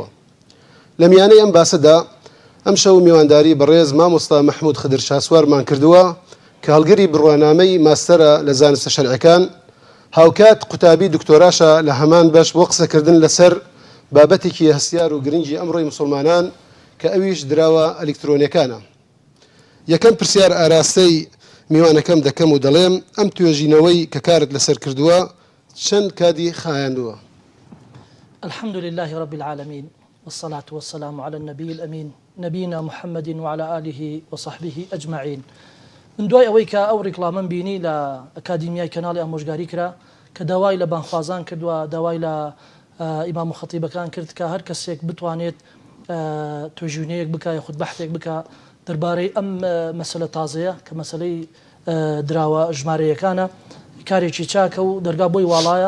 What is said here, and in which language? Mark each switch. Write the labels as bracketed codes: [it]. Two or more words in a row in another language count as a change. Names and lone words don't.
[ckb] لە میانەی ئەم باسەدا ئەم شەو میوانداری بەڕێز مامۆستا مەحموود خدر شاسوارمان کردووە کە هەڵگەری بڕوانامەی ماستەرە لە زانستە شەرعەکان، هاوکات قوتابی دکتۆراشە لە هەمان بەش بۆ قسەکردن لەسەر بابەتێکی هەستیار و گرنگی ئەمڕۆی مسلمانان کە ئەویش دراوە ئەلکترۆنیەکانە. یەکەم پرسیار ئاراستەی میوانەکەم دەکەم و دەڵێم ئەم توێژینەوەی کە کارت لەسەر کردووە چەند کادی خایاندووە؟ [ar] الحمد لله رب العالمين والصلاة والسلام على النبي الأمين نبينا محمد وعلى آله وصحبه أجمعين. [ckb] من دوای ئەوەی کە ئەو ڕیکڵامەم بینی لە ئەکادیمیای کەناڵی ئامۆژگاری کرا کە داوای لە بانخوازان کردووە، داوای لە ئیمام و خەتیبەکان کرد کە هەر کەسێک بتوانێت توێژینەیەک بکە یاخود بەحثێک بکە دەربارەی ئەم مەسەلە تازەیە کە مەسەلەی دراوە ژمارەیەکانە، کارێکی چاکە و دەرگا بۆی واڵایە.